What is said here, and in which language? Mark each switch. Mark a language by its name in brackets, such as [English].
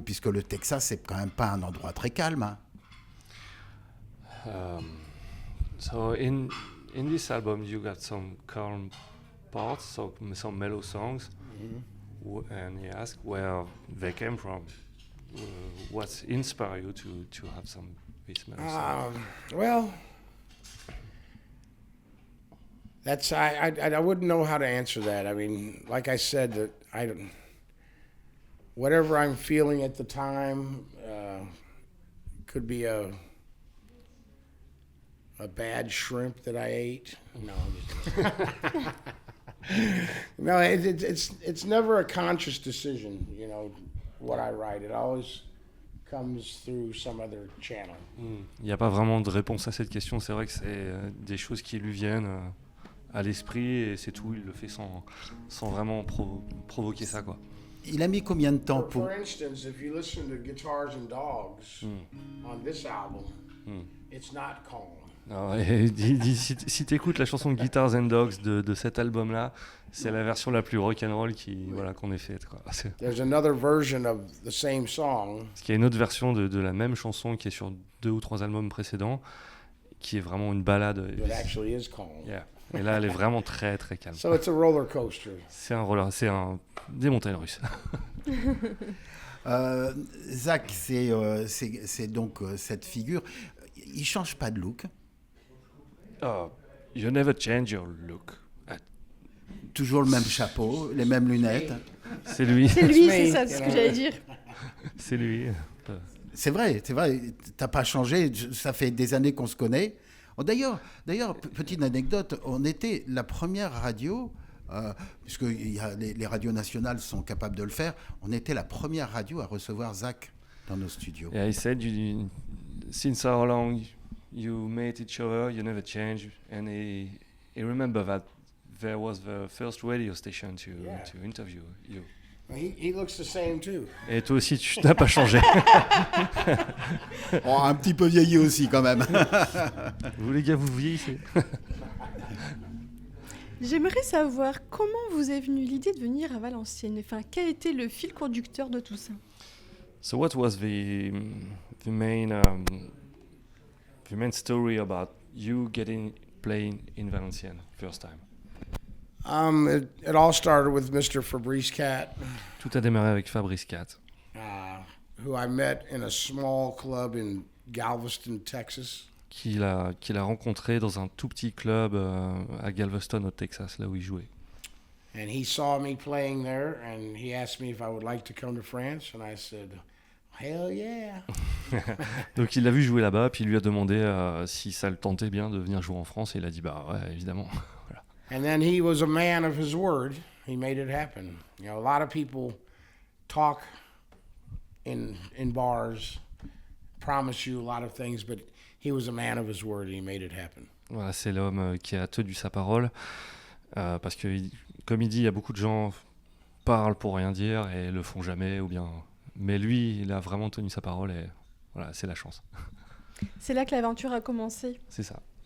[French] Puisque le Texas, c'est quand même pas un endroit très calme. Hein. [English] So in this album, you got some calm parts, some mellow songs, and you ask where they came from. What inspired you to have some these mellow songs? Well, that's I wouldn't know how to answer that. I mean, like I said, that I don't. Whatever I'm feeling at the time, could be a bad shrimp that I ate. No. No, it's never a conscious decision, you know, what I write. It always comes through some other channel. [French] Il n'y a pas vraiment de réponse à cette question. C'est vrai que c'est des choses qui lui viennent à l'esprit et c'est tout. Il le fait sans vraiment provoquer ça, quoi. Il a mis combien de temps pour... [English] For instance, if you listen to Guitars and Dogs on this album, it's not calm. [French] Alors, si tu écoutes la chanson Guitars and Dogs de cet album-là, c'est la version la plus rock'n'roll qu'on ait faite, quoi. [English] There's another version of the same song. [French] Parce qu'il y a une autre version de la même chanson qui est sur 2 ou 3 albums précédents, qui est vraiment une balade. [English] That actually is calm. Yeah. [French] Et là, elle est vraiment très très calme. [English] So it's a roller coaster. [French] C'est des montagnes russes. Zach, c'est donc cette figure. Il change pas de look. [English] Oh, you never change your look. [French] Toujours le même chapeau, les mêmes lunettes. C'est lui. C'est lui, c'est ça, c'est ce que j'allais dire. C'est lui. C'est vrai, t'as pas changé, ça fait des années qu'on se connaît. Oh, d'ailleurs, petite anecdote, on était la première radio, puisque les radios nationales sont capables de le faire, on était la première radio à recevoir Zach dans nos studios. [English] Yeah, he said, since how long you met each other, you never change, and he remember that there was the first radio station to interview you. He looks the same too. [French] Et toi aussi, tu n'as pas changé. Oh, un petit peu vieilli aussi quand même. Vous les gars, vous vieillissez. J'aimerais savoir comment vous est venue l'idée de venir à Valenciennes. Enfin, quel était le fil conducteur de tout ça? [English] So what was the main story about you playing in Valenciennes first time? It all started with Mr. Fabrice Cat, [French] Tout a démarré avec Fabrice Cat, [English] who I met in a small club in Galveston, Texas. [French] qu'il a rencontré dans un tout petit club à Galveston, au Texas, là où il jouait. [English] And he saw me playing there, and he asked me if I would like to come to France, and I said, hell yeah. [French] Donc il l'a vu jouer là-bas, puis il lui a demandé si ça le tentait bien de venir jouer en France, et il a dit bah ouais, évidemment. Voilà. [English] And then he was a man of his word. He made it happen. You know, a lot of people talk in bars, promise you a lot of things, but he was a man of his word and he made it happen. [French] Voilà, c'est l'homme qui a tenu sa parole, parce que, comme il dit, il y a beaucoup de gens parlent pour rien dire et le font jamais, ou bien Mais lui, il a vraiment tenu sa parole et voilà, c'est la chance. C'est là que l'aventure a commencé. C'est ça.